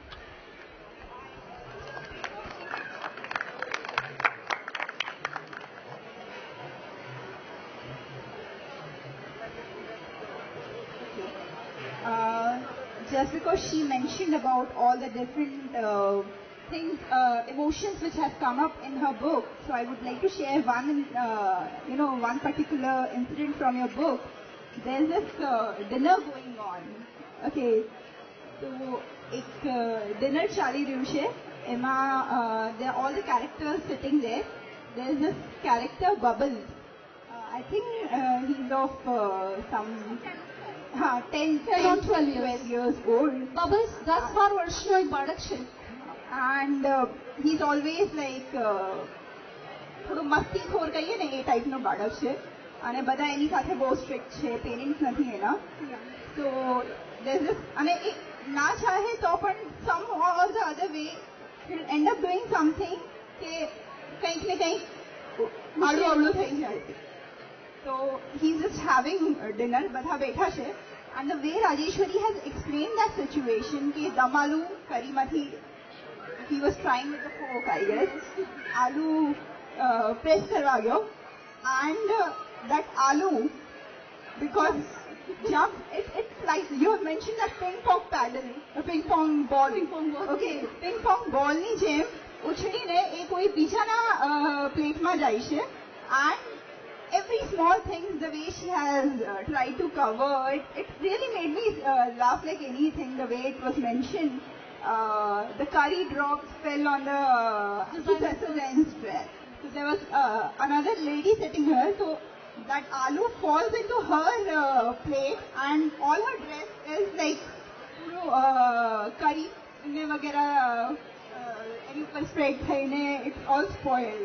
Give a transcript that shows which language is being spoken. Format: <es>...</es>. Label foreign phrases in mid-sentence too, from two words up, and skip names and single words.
<en>Just because she mentioned about all the different things, emotions which have come up in her book, so I would like to share one, one particular incident from your book. There's this dinner going on. Okay, so</en> <hi>एक dinner चाली रही है.</hi> <en>Emma, there are all the characters sitting there. There's this character Bubbles. I think he's of some 10 or 12 years old.</en> <gu>Bubbles,</gu> <en>that's for</en> <gu>વર્ષનો એક બાળક છે.</gu> <en>And he's always like</en> <gu>થોડું મસ્તીખોર કહીએ ને એ ટાઈપનો બાળક છે અને બધા એની સાથે બહુ સ્ટ્રિક્ટ છે, પેરેન્ટ્સ નથી એના.</gu> <en>So there's this,</en> <gu>અને એ ના ચાહે તો પણ</gu> <en>somehow or the other way he'll end up doing something</en> <gu>કે કંઈક ને કંઈક આડું અવળું થઈ જાય.</gu> <en>So he's just having dinner,</en> <gu>બધા બેઠા છે,</gu> <en>and the way Rajeshwari has explained that situation</en> <gu>કે દમ આલુ કરીમાંથી</gu> <en>he was trying with the fork, I guess.</en> <gu>આલુ પ્રેસ કરવા ગયો,</gu> <en>and that aloo, because jump, it's like you have mentioned that ping pong paddle, a ping pong ball. Okay, ping pong ball</en> <gu>ની જેમ ઉછળીને એ કોઈ બીજાના પ્લેટમાં જાય છે,</gu> <en>and every small thing, the way she has tried to cover it really made me laugh like anything. The way it was mentioned. The curry drops fell on the Susan's dress. So there was another lady sitting here, so that aloo falls into her plate, and all her dress is like curry वगैरह any spread thayne, it's all spoiled.</en>